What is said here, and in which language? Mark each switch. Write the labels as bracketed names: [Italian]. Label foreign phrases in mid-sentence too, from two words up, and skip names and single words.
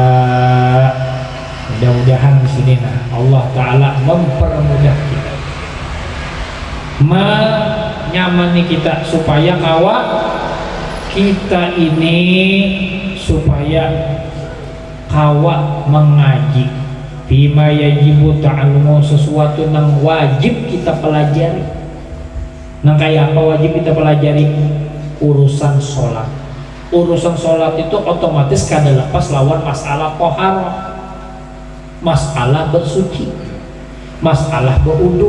[Indonesian] Mudah-mudahan di sini Allah Ta'ala mempermudah kita, menyamani kita supaya kita ini supaya mengaji [Arabic] bima yajibu ta'allumu, [Indonesian] sesuatu yang wajib kita pelajari. Nah kayak apa wajib kita pelajari? Urusan sholat. Urusan sholat itu otomatis kada lepas lawan masalah toharoh, masalah bersuci, masalah berwudu.